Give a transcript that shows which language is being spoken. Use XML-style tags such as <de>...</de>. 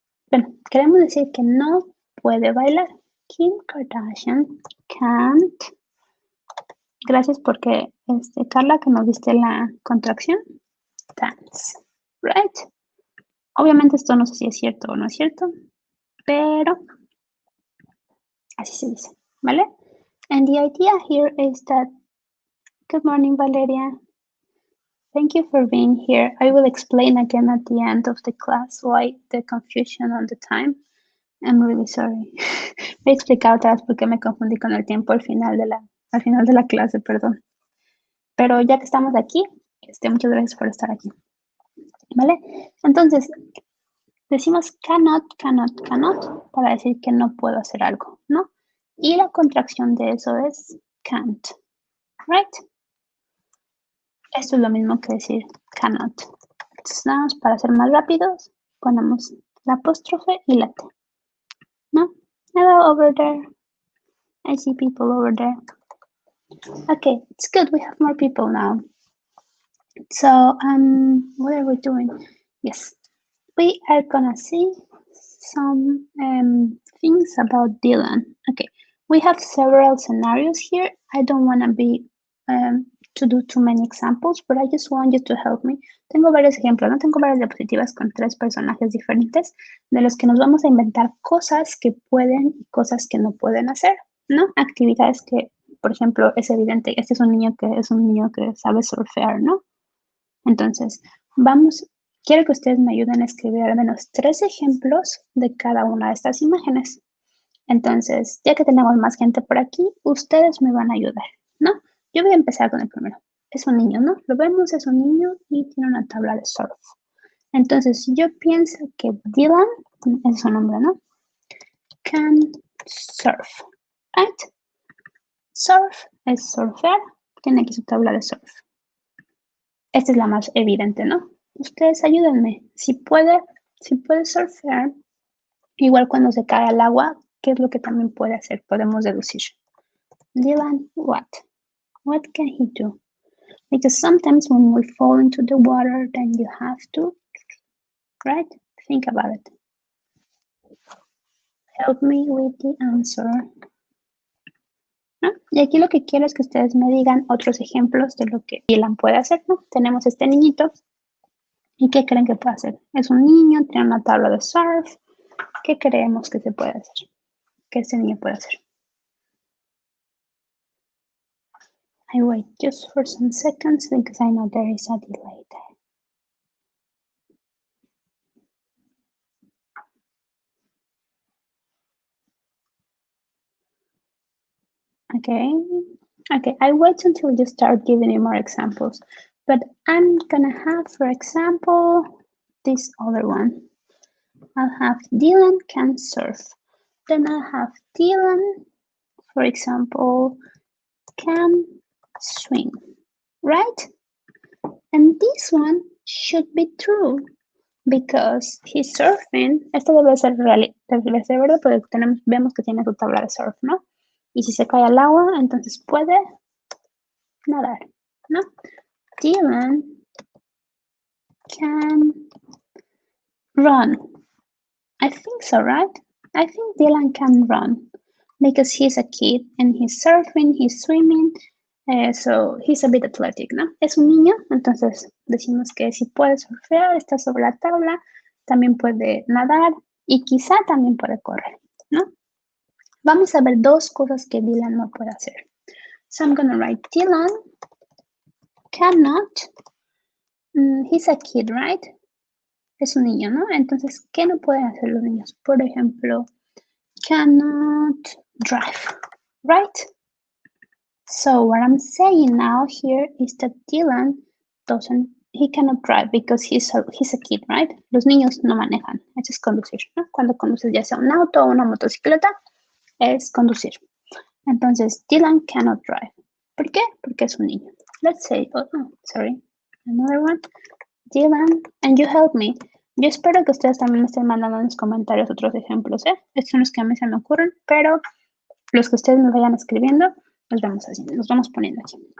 <es>Bueno, queremos decir que no puede bailar. Kim Kardashian can't. Gracias porque Carla que nos diste la contracción.</es> <en>Dance. Right?</en> <es>Obviamente esto no sé si es cierto o no es cierto, pero así se dice, ¿vale?</es> <en>And the idea here is that, good morning, Valeria. Thank you for being here. I will explain again at the end of the class why the confusion on the time. I'm really sorry.</en> <es>Voy a explicar otra vez por qué me confundí con el tiempo al final de la clase, perdón. Pero ya que estamos aquí, muchas gracias por estar aquí. ¿Vale? Entonces, decimos cannot para decir que no puedo hacer algo, ¿no? Y la contracción de eso es can't, right? Esto es lo mismo que decir cannot. Entonces, nada más para ser más rápidos, ponemos la apóstrofe y la T, ¿no?</es> <en>Hello over there. I see people over there. Okay, it's good. We have more people now. So, what are we doing? Yes, we are gonna see some things about Dylan. Okay, we have several scenarios here. I don't want to be to do too many examples, but I just want you to help me.</en> <es>Tengo varios ejemplos, ¿no? Tengo varias diapositivas con 3 personajes diferentes de los que nos vamos a inventar cosas que pueden y cosas que no pueden hacer, ¿no? Actividades que, por ejemplo, es evidente, este es un niño que sabe surfear, ¿no? Entonces, quiero que ustedes me ayuden a escribir al menos 3 ejemplos de cada una de estas imágenes. Entonces, ya que tenemos más gente por aquí, ustedes me van a ayudar, ¿no? Yo voy a empezar con el primero. Es un niño, ¿no? Lo vemos, es un niño y tiene una tabla de surf. Entonces, yo pienso que Dylan, es su nombre, ¿no?</es> <en>Can surf, right?</en> <es>Surf es surfear, tiene aquí su tabla de surf. Esta es la más evidente, ¿no? Ustedes ayúdenme. Si puede surfear, igual cuando se cae al agua, ¿qué es lo que también puede hacer? Podemos deducir.</es> <en>Dylan, what? What can he do? Because sometimes when we fall into the water, then you have to, right? Think about it. Help me with the answer. ¿No?</en> <es>Y aquí lo que quiero es que ustedes me digan otros ejemplos de lo que Dylan puede hacer, ¿no? Tenemos este niñito. ¿Y qué creen que puede hacer? Es un niño, tiene una tabla de surf. ¿Qué creemos que se puede hacer? ¿Qué ese niño puede hacer?</es> <en>I wait just for some seconds because I know there is a delay there. Okay, I wait until you start giving me more examples. But I'm gonna have, for example, this other one. I'll have Dylan can surf. Then I'll have Dylan, for example, can swim, right? And this one should be true because he's surfing.</en> <es>Esto debe ser verdad porque vemos que tiene su tabla de surf, ¿no? Y si se cae al agua, entonces puede nadar, ¿no?</es> <en>Dylan can run. I think so, right? I think Dylan can run because he's a kid and he's surfing, he's swimming, so he's a bit athletic, ¿no?</en> <es>Es un niño, entonces decimos que si puede surfear, está sobre la tabla, también puede nadar y quizá también puede correr, ¿no? Vamos a ver 2 cosas que Dylan no puede hacer.</es> <en>So I'm going to write Dylan cannot, he's a kid, right?</en> <es>es un niño, ¿no? Entonces, ¿qué no pueden hacer los niños? Por ejemplo,</es> <en>cannot drive, right? So what I'm saying now here is that Dylan he cannot drive because he's a kid, right?</en> <es>Los niños no manejan, eso es conducir, ¿no? Cuando conduces ya sea un auto o una motocicleta, es conducir. Entonces,</es> <en>Dylan cannot drive.</en> <es>¿Por qué? Porque es un niño.</es> <en>Let's say, sorry, another one. Dylan, and you help me.</en> <es>Yo espero que ustedes también me estén mandando en los comentarios otros ejemplos, ¿eh? Estos son los que a mí se me ocurren, pero los que ustedes me vayan escribiendo, los vamos haciendo, los vamos poniendo aquí.</es>